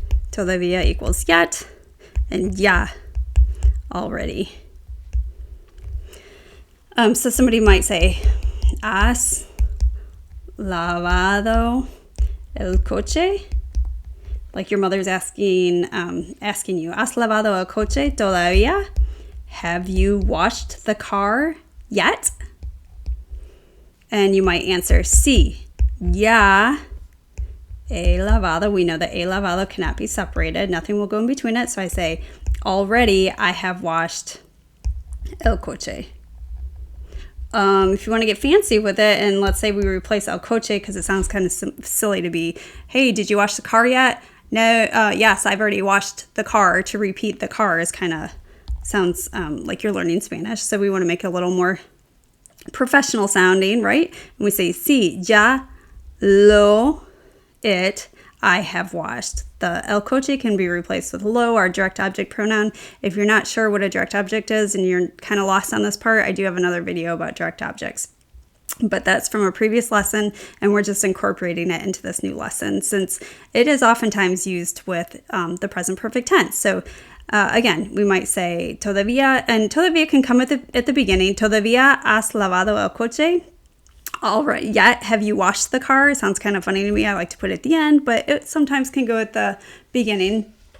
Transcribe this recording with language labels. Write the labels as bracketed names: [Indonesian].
[English] Todavía equals yet, and ya already. So somebody might say, [Spanish] has lavado el coche? [English] Like your mother's asking you, [Spanish] ¿has lavado el coche todavía? [English] Have you washed the car yet? And you might answer, [Spanish] sí, ya he lavado. [English] We know that he lavado cannot be separated. Nothing will go in between it. So I say, already I have washed [Spanish] el coche. [English] If you want to get fancy with it, and let's say we replace el coche because it sounds kind of silly to be, hey, did you wash the car yet? No, yes, I've already washed the car. To repeat the car is kind of sounds like you're learning Spanish. So we want to make it a little more professional sounding, right? And we say, [Spanish] sí, ya lo [English] it I have washed. The el coche can be replaced with lo, our direct object pronoun. If you're not sure what a direct object is and you're kind of lost on this part, I do have another video about direct objects. But that's from a previous lesson, and we're just incorporating it into this new lesson since it is oftentimes used with the present perfect tense. So again, we might say todavía, and todavía can come at the beginning. [Spanish] Todavía has lavado el coche? [English] All right, yet have you washed the car? It sounds kind of funny to me. I like to put it at the end, but it sometimes can go at the beginning.